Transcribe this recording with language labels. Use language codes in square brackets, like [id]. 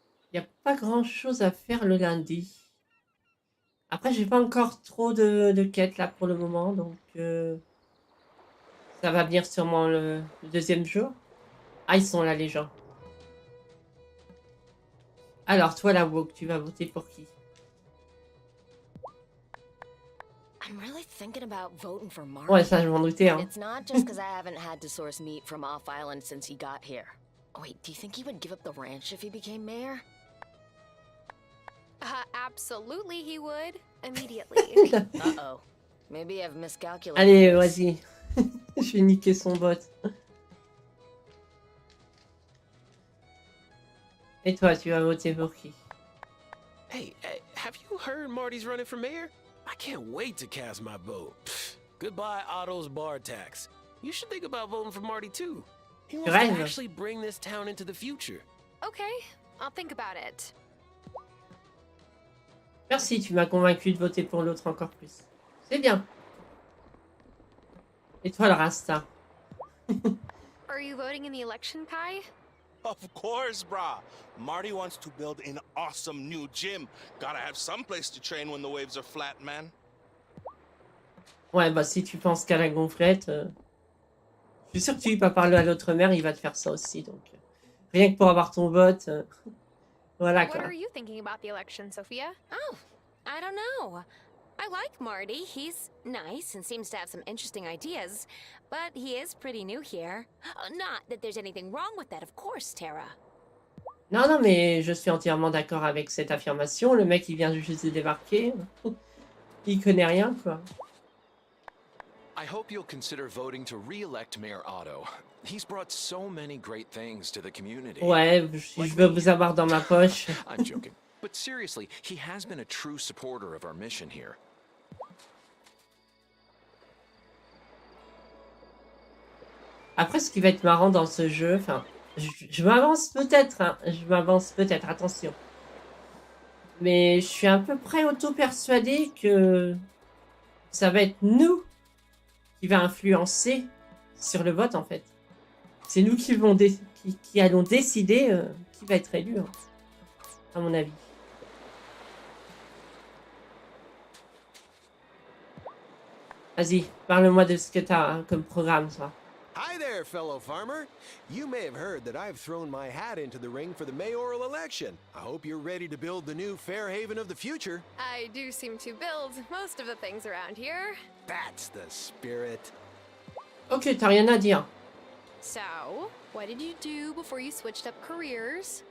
[fr] Il n'y a pas grand-chose à faire le lundi. Après, j'ai pas encore trop de quêtes là pour le moment, donc ça va venir sûrement le deuxième jour. Ah, ils sont là les gens. Alors, toi la woke, tu vas voter pour qui? [en] I'm really thinking about voting for Marty. [fr] Ouais, ça je m'en doutais, hein. [en] It's not just because I haven't had to source meat from off island since he got here. Oh, wait, do you think he would give up the ranch if he became mayor? Absolutely he would. Immediately. Uh-oh. Maybe I've miscalculated. [fr] Allez, vas-y. Je vais niquer son bot. Et toi, tu vas voter pour qui? [en] Hey, have you heard Marty's running for mayor? I can't wait to cast my vote. Pfft, goodbye, Otto's bar tax. You should think about voting for Marty too. He wants to [fr] Rêve. [en] actually bring this town into the future. Okay, I'll think about it. [fr] Merci, tu m'as convaincu de voter pour l'autre encore plus. C'est bien. Et toi, le Rasta? [en] Are you voting in the election, Kai? Of course, brah. Marty wants to build an awesome new gym. Gotta have some place to train when the waves are flat, man. [fr] Ouais, bah si tu penses qu'à la gonflette, je suis sûr que tu lui pas parler à l'autre mère, il va te faire ça aussi. Donc, rien que pour avoir ton vote, voilà [en] What [fr] quoi. [en] are you thinking about the election, Sophia? Oh, I don't know. I like Marty. He's nice and seems to have some interesting ideas, but he is pretty new here. Not that there's anything wrong with that, of course, Tara. [fr] Non, non, mais je suis entièrement d'accord avec cette affirmation. Le mec, il vient juste de débarquer. Il connaît rien, quoi. [en] I hope you'll consider voting to re-elect Mayor Otto. He's brought so many great things to the community. [fr] Ouais, je veux vous avoir dans ma poche. [en] I'm joking. But seriously, he has been a true supporter of our mission here. [fr] Après, ce qui va être marrant dans ce jeu, enfin, je m'avance peut-être, hein, je m'avance peut-être, attention. Mais je suis à peu près auto-persuadée que ça va être nous qui va influencer sur le vote, en fait. C'est nous qui allons décider qui va être élu, hein, à mon avis. Vas-y, parle-moi de ce que t'as hein, comme programme, toi. [en] Hi there, fellow farmer. You may have heard that I've thrown my hat into the ring for the mayoral election. I hope you're ready to build the new Fairhaven of the future. I do seem to build most of the things around here. That's the spirit. [fr] Ok, t'as rien à dire. [en] So, what did you do before you switched up careers?